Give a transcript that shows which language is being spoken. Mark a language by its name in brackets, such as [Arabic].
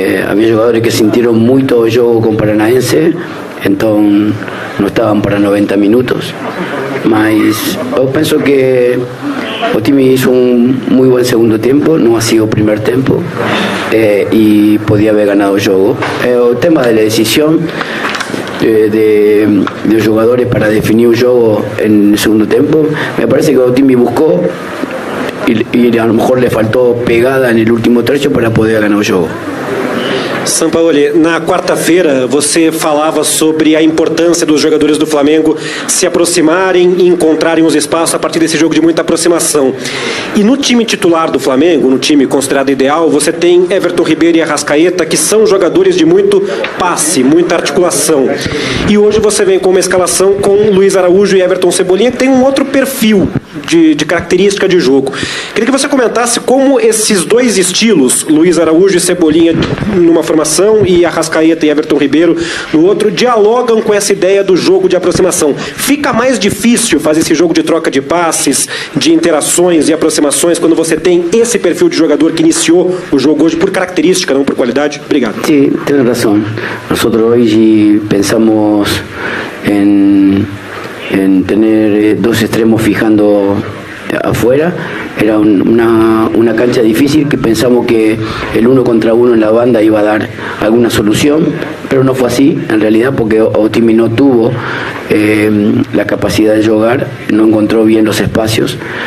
[Portuguese] Havia jogadores que sentiram muito o jogo com o Paranaense, então não estavam para 90 minutos. Mas eu penso que o time [Spanish] hizo muy buen segundo tiempo, no ha sido o primer tempo, y podía haber ganado el juego. El tema de la decisión de los jugadores para definir el juego en el segundo tiempo, me parece que el time buscó y a lo mejor le faltó pegada en el último trecho para poder ganar el juego. [Portuguese] Sampaoli, na quarta-feira você falava sobre a importância dos jogadores do Flamengo se aproximarem e encontrarem os espaços a partir desse jogo de muita aproximação. E no time titular do Flamengo, no time considerado ideal, você tem Everton Ribeiro e Arrascaeta, que são jogadores de muito passe, muita articulação. E hoje você vem com uma escalação com Luiz Araújo e Everton Cebolinha, que tem um outro perfil de característica de jogo. Queria que você comentasse como esses dois estilos, Luiz Araújo e Cebolinha, numa formação formação e Arrascaeta e Everton Ribeiro no outro, dialogam com essa ideia do jogo de aproximação. Fica mais difícil fazer esse jogo de troca de passes, de interações e aproximações quando você tem esse perfil de jogador que iniciou o jogo hoje por característica, não por qualidade? Obrigado. [Spanish] Sí, tienes razón. Nosotros hoy pensamos en tener dos extremos fijando afuera. Era una cancha difícil que pensamos que el 1 contra 1 en la banda iba a dar alguna solución, pero no fue así en realidad, porque Otimi no tuvo la capacidad de jugar, no encontró bien los espacios.